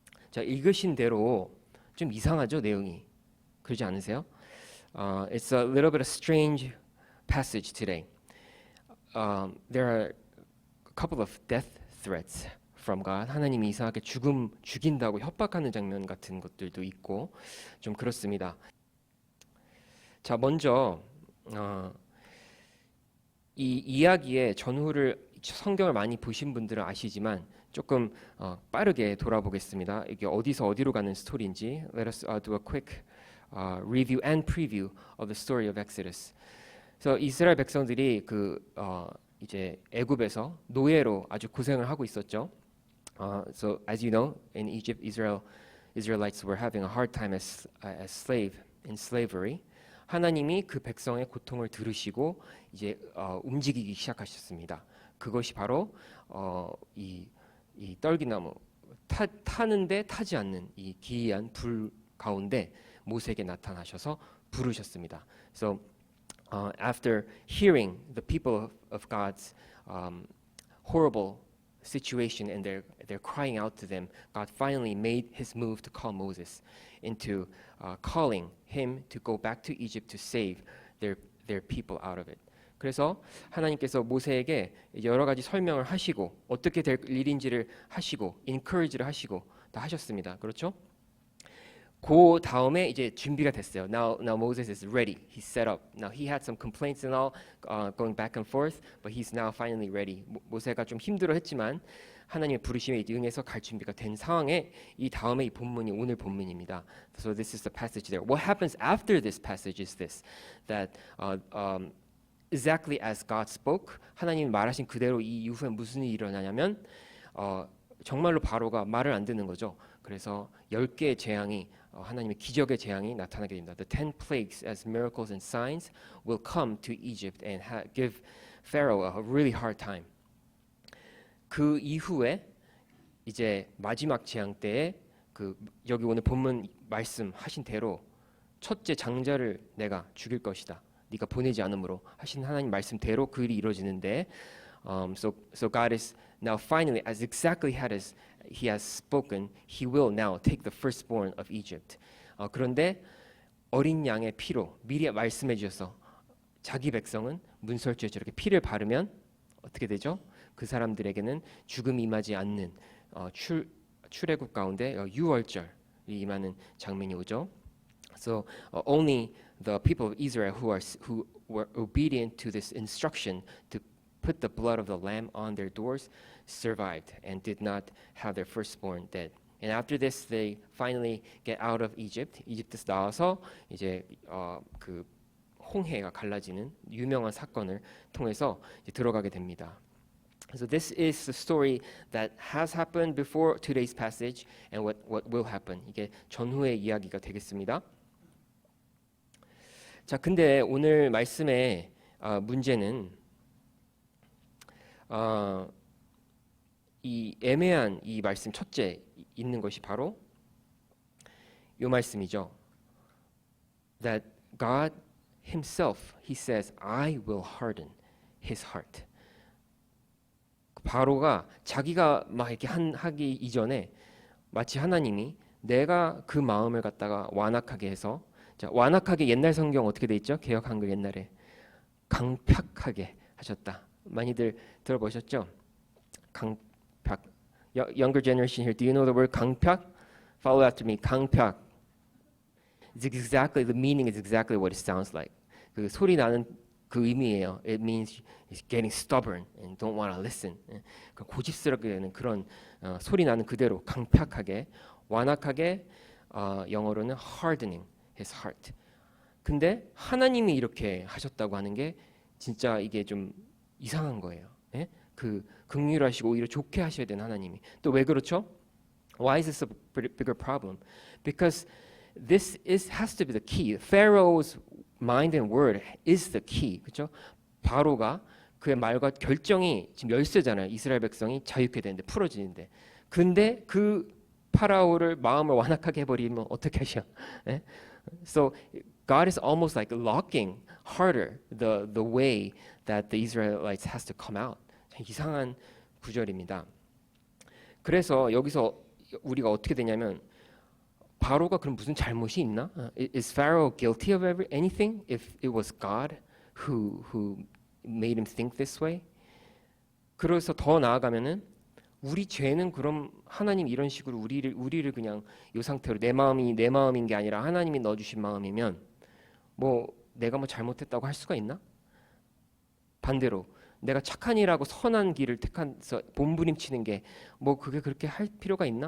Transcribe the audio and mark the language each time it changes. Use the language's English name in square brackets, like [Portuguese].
[Korean] 자, 읽으신 대로 좀 이상하죠, 내용이. 그러지 않으세요? [English] It's a little bit of strange passage today. There are a couple of death threats from God. [Korean] 하나님이 이상하게 죽인다고 협박하는 장면 같은 것들도 있고 좀 그렇습니다. 자, 먼저 이 이야기의 전후를 성경을 많이 보신 분들은 아시지만 조금 빠르게 돌아보겠습니다. 이게 어디서 어디로 가는 스토리인지 [English] Let us do a quick review and preview of the story of Exodus. [Korean] 그래서 이스라엘 백성들이 이제 애굽에서 노예로 아주 고생을 하고 있었죠. [English] So as you know, in Egypt, Israelites were having a hard time as in slavery. [Korean] 하나님이 그 백성의 고통을 들으시고 이제 움직이기 시작하셨습니다. 그것이 바로 이 떨기나무 타는데 타지 않는 이 기이한 불 가운데 모세에게 나타나셔서 부르셨습니다. [English] So after hearing the people of God's horrible situation and they're crying out to them, God finally made his move to call Moses into calling him to go back to Egypt to save their people out of it. [Korean] 그래서 하나님께서 모세에게 여러 가지 설명을 하시고 어떻게 될 일인지를 하시고 encourage를 하시고 다 하셨습니다. 그렇죠? 그 다음에 이제 준비가 됐어요. [English] Now Moses is ready. He's set up. Now he had some complaints and all going back and forth, but he's now finally ready. [Korean] 모세가 좀 힘들어했지만 하나님의 부르심에 응해서 갈 준비가 된 상황에 이 다음에 이 본문이 오늘 본문입니다. [English] So this is the passage there. What happens after this passage is this, that exactly as God spoke, [Korean] 하나님이 말하신 그대로 이 이후에 무슨 일이 일어나냐면 정말로 바로가 말을 안 듣는 거죠. 그래서 10개의 재앙이 하나님의 기적의 재앙이 나타나게 됩니다. [English] The 10 plagues as miracles and signs will come to Egypt and give Pharaoh a really hard time. [Korean] 그 이후에 이제 마지막 재앙 때에 여기 오늘 본문 말씀하신 대로 첫째 장자를 내가 죽일 것이다. 네가 보내지 않으므로 하신 하나님 말씀대로 그 일이 이루어지는데 [English] so God is now finally as exactly as He has spoken, He will now take the firstborn of Egypt. [Korean] 그런데 어린 양의 피로 미리 말씀해 주셔서 자기 백성은 문설주에 저렇게 피를 바르면 어떻게 되죠? 그 사람들에게는 죽음이 임하지 않는 출애굽 가운데 유월절이 임하는 장면이 오죠. [English] So only the people of Israel who were obedient to this instruction to put the blood of the lamb on their doors survived and did not have their firstborn dead. And after this, they finally get out of Egypt. [Korean] 이집트에서 나와서 이제 그 홍해가 갈라지는 유명한 사건을 통해서 이제 들어가게 됩니다. [English] So this is the story that has happened before today's passage and what will happen. [Korean] 이게 전후의 이야기가 되겠습니다. 자, 근데 오늘 말씀의 문제는 이 애매한 이 말씀 첫째 있는 것이 바로 이 말씀이죠. [English] That God Himself, He says, I will harden His heart. [Korean] 바로가 자기가 막 이렇게 하기 이전에 마치 하나님이 내가 그 마음을 갖다가 완악하게 해서 자, 완악하게 옛날 성경 어떻게 돼 있죠? 개역 한글 옛날에 강팍하게 하셨다. 많이들 들어보셨죠? 강팍. [English] Younger generation here, do you know the word 강팍? Follow after me. 강팍. It's exactly the meaning is exactly what it sounds like. [Korean] 그 소리 나는 그 의미예요. [English] It means getting stubborn and don't want to listen. [Korean] 고집스럽게 되는 그런 소리 나는 그대로 강팍하게 완악하게 영어로는 [English] hardening his heart. [Korean] 근데 하나님이 이렇게 하셨다고 하는 게 진짜 이게 좀 이상한 거예요. 예? 그 긍휼하시고 오히려 좋게 하셔야 되는 하나님이 또 왜 그렇죠? [English] Why is this a bigger problem? Because this has to be the key. Pharaoh's mind and word is the key. [Korean] 그렇죠? 바로가 그의 말과 결정이 지금 열쇠잖아요. 이스라엘 백성이 자유케 되는데 풀어지는데. 근데 그 파라오를 마음을 완악하게 해버리면 어떻게 하셔? 예? [English] So God is almost like locking harder the way that the Israelites has to come out. [Korean] 이상한 구절입니다. 그래서 여기서 우리가 어떻게 되냐면 바로가 그럼 무슨 잘못이 있나? [English] Is Pharaoh guilty of anything if it was God who made him think this way? [Korean] 그래서 더 나아가면은 우리 죄는 그럼 하나님 이런 식으로 우리를 그냥 이 상태로 내 마음이 내 마음인 게 아니라 하나님이 넣어주신 마음이면 뭐 내가 뭐 잘못했다고 할 수가 있나? 반대로 내가 착한 일하고 선한 길을 택해서 몸부림치는 게 뭐 그게 그렇게 할 필요가 있나?